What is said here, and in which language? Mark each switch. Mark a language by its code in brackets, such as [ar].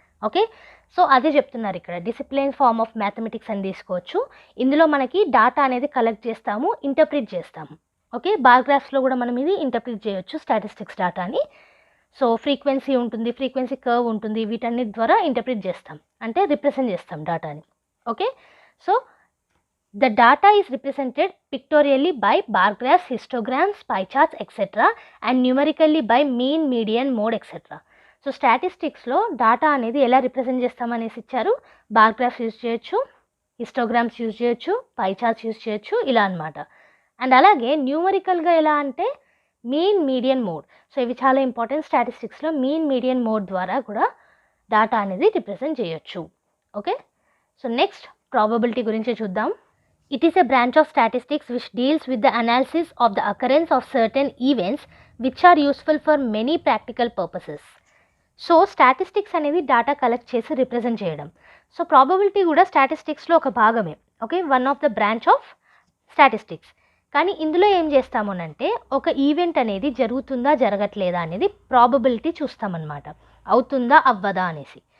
[te] Okay, so అదే చెప్తున్నారు ఇక్కడ, డిసిప్లిన్ ఫార్మ్ ఆఫ్ మ్యాథమెటిక్స్ అని తీసుకోవచ్చు. ఇందులో మనకి డాటా అనేది కలెక్ట్ చేస్తాము, ఇంటర్ప్రిట్ చేస్తాము. ఓకే, బార్ గ్రాఫ్స్లో కూడా మనం ఇది ఇంటర్ప్రిట్ చేయొచ్చు స్టాటిస్టిక్స్ డాటాని. సో ఫ్రీక్వెన్సీ ఉంటుంది, ఫ్రీక్వెన్సీ కర్వ్ ఉంటుంది, వీటన్నిటి ద్వారా ఇంటర్ప్రిట్ చేస్తాం, అంటే రిప్రజెంట్ చేస్తాం డాటాని. [en] Okay, so the data is represented pictorially by bar graphs, histograms, pie charts, etc. and numerically by mean, median, mode, etc. [te] So స్టాటిస్టిక్స్లో data అనేది ఎలా రిప్రజెంట్ చేస్తామనేసి ఇచ్చారు. బార్ గ్రాఫ్స్ యూజ్ చేయొచ్చు, హిస్టోగ్రామ్స్ యూజ్ చేయొచ్చు, పై charts use చేయొచ్చు, ఇలా అనమాట. And అలాగే న్యూమరికల్గా ఎలా అంటే మీన్, మీడియన్, మోడ్. సో ఇవి చాలా ఇంపార్టెంట్ స్టాటిస్టిక్స్లో. మీన్, మీడియన్, మోడ్ ద్వారా కూడా డాటా అనేది రిప్రజెంట్ చేయొచ్చు. ఓకే, సో నెక్స్ట్ ప్రాబబిలిటీ గురించి చూద్దాం. [en] It is a branch of statistics which deals with the analysis of the occurrence of certain events which are useful for many practical purposes. [te] So statistics అనేది data collect చేసి represent చేయడం. So probability కూడా స్టాటిస్టిక్స్లో ఒక భాగమే. Okay, [en] One of the branch of statistics. [te] కానీ ఇందులో ఏం చేస్తామనంటే ఒక ఈవెంట్ అనేది జరుగుతుందా జరగట్లేదా అనేది ప్రాబబిలిటీ చూస్తామన్నమాట, అవుతుందా అవ్వదా అనేసి.